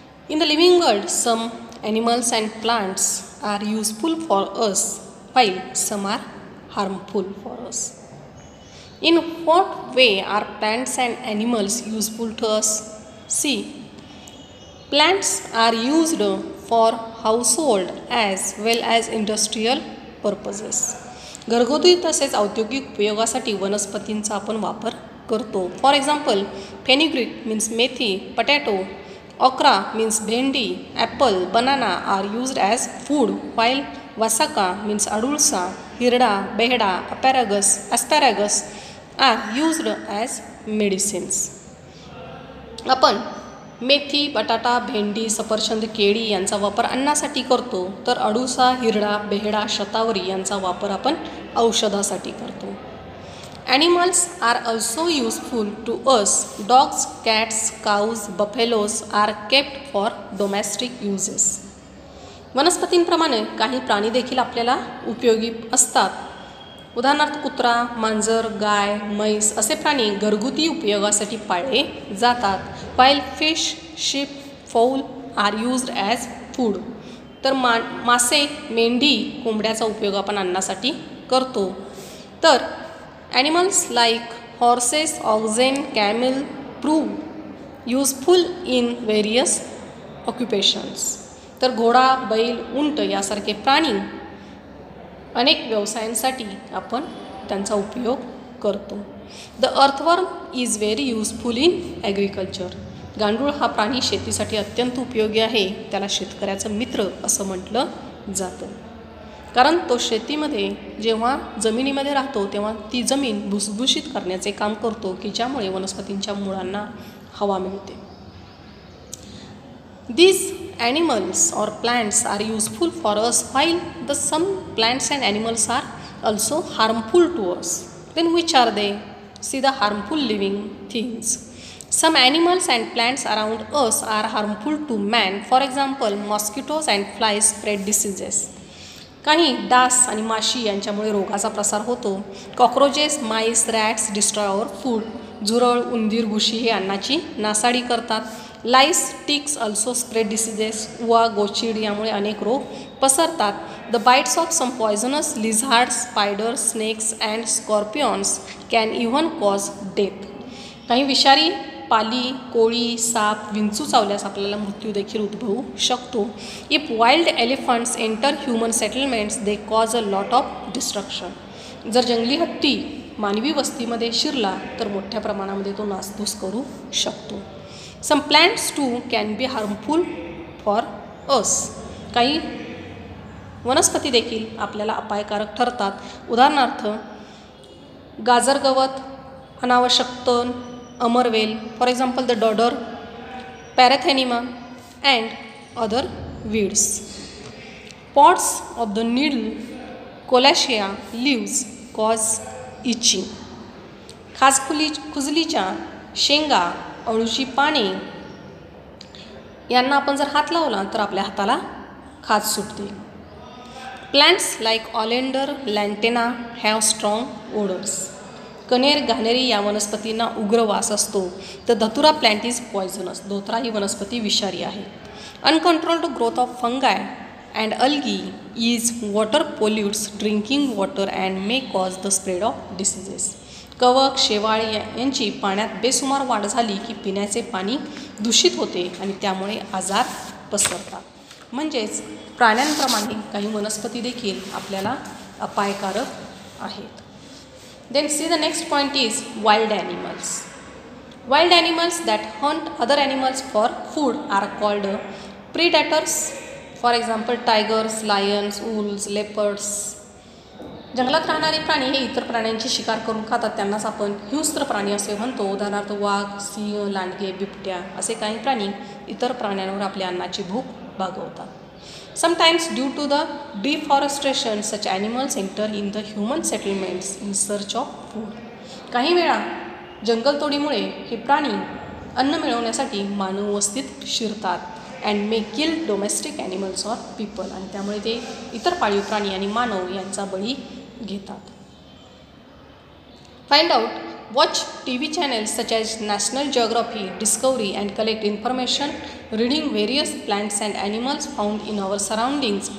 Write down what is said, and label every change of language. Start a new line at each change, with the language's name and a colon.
English: In the living world, some animals and plants are useful for us while some are harmful for us. In what way are plants and animals useful to us? See, plants are used for household as well as industrial purposes.
Marathi: घरगुती तसेच औद्योगिक उपयोगासाठी वनस्पतींचा आपण वापर करतो.
English: For example, fenugreek means methi, potato, okra means bhendi, apple, banana are used as food, while vasaka means adulsa, hirda, behda, asparagus are used as medicines.
Marathi: आपण मेथी, बटाटा, भेंडी, सफरचंद, केळी यांचा वापर अन्नासाठी करतो, तर अडुसा, हिरडा, बेहडा, शतावरी यांचा वापर आपण औषधासाठी करतो.
English: Animals are also useful to us. Dogs, cats, cows, buffaloes are kept for domestic uses.
Marathi: वनस्पतींप्रमाणे काही प्राणी देखील आपल्याला उपयोगी असतात. उदाहरणार्थ कुत्रा, मांजर, गाय, म्हैस असे प्राणी घरगुती उपयोगासाठी पाळले जातात.
English: while fish, sheep, fowl are used as food.
Marathi: तर मासे, मेंढी, कोंबड्याचा उपयोग आपण अन्नासाठी करतो.
English: तर animals like horses, oxen, camel prove useful in various occupations.
Marathi: तर घोडा, बैल, उंट यासारखे प्राणी अनेक व्यवसायांसाठी आपण त्यांचा उपयोग करतो.
English: The earthworm is very useful in agriculture.
Marathi: गांडूळ हा प्राणी शेतीसाठी अत्यंत उपयोगी आहे. त्याला शेतकऱ्याचं मित्र असं म्हटलं जातं, कारण तो शेतीमध्ये जेव्हा जमिनीमध्ये राहतो तेव्हा ती जमीन भुसभुशीत करण्याचे काम करतो, की ज्यामुळे वनस्पतींच्या मुळांना हवा मिळते.
English: These animals or plants are useful for us, while some plants and animals are also harmful to us. Then which are they? See the harmful living things. Some animals and plants around us are harmful to man. For example, mosquitoes and flies spread diseases.
Marathi: काही डास आणि माशी यांच्यामुळे रोगाचा प्रसार होतो.
English: Cockroaches, mice, rats destroy our food.
Marathi: झुरळ, उंदीर, घुशी हे अन्नाची नासाडी करतात.
English: Lice, ticks also spread diseases.
Marathi: उवा, गोचिड यामुळे अनेक रोग पसरतात.
English: The bites of some poisonous lizards, spiders, snakes and scorpions can even cause death.
Marathi: काही विषारी पाली, कोळी, साप, विंचू चावल्यास आपल्याला मृत्यू देखील उद्भवू शकतो.
English: If wild elephants enter human settlements they cause a lot of destruction.
Marathi: जर जंगली हत्ती मानवी वस्तीमध्ये शिरला तर मोठ्या प्रमाणामध्ये तो नासधूस करू शकतो.
English: Some plants too can be harmful for us.
Marathi: काही वनस्पती देखील आपल्याला अपायकारक ठरतात. उदाहरणार्थ गाजर गवत, अनावश्यक तण, अमरवेल,
English: For example the dodder, parthenium and other weeds. Pods of the needle, colocasia leaves cause itching.
Marathi: खुजलीच्या शेंगा, अळूची पाने यांना आपण जर हात लावला तर आपल्या हाताला खाज सुटते.
English: Plants like oleander, lantana have strong odours.
Marathi: कनेर, घाणेरी या वनस्पतींना उग्र वास असतो.
English: The dhatura plant is poisonous.
Marathi: धोत्रा ही वनस्पती विषारी आहे.
English: Uncontrolled growth of fungi and algae is water pollutes drinking water and may cause the spread of diseases.
Marathi: कवक, शेवाळ यांची पाण्यात बेसुमार वाढ झाली की पिण्याचे पाणी दूषित होते आणि त्यामुळे आजार पसरतात. म्हणजेच प्राण्यांप्रमाणे काही वनस्पती देखील आपल्याला अपायकारक आहेत.
English: Then see the next point is wild animals. Wild animals that hunt other animals for food are called predators. For example, tigers, lions, wolves, leopards.
Marathi: जंगलात राहणारे प्राणी हे इतर प्राण्यांची शिकार करून खातात. त्यांनाच आपण हिंस्त्र प्राणी असे म्हणतो. उदाहरणार्थ वाघ, सिंह, लांडगे, बिबट्या असे काही प्राणी इतर प्राण्यांवर आपल्या अन्नाची भूक भागवतात.
English: Sometimes due to the deforestation, such animals enter in the human settlements in search of food.
Marathi: काही वेळा जंगलतोडीमुळे हे प्राणी अन्न मिळवण्यासाठी मानव वस्तीत शिरतात.
English: And may kill domestic animals or people.
Marathi: आणि त्यामुळे ते इतर पाळीव प्राणी आणि मानव यांचा बळी घेतात.
English: Find out Watch TV channels such as National Geography, Discovery and collect information reading various plants and animals found in our surroundings.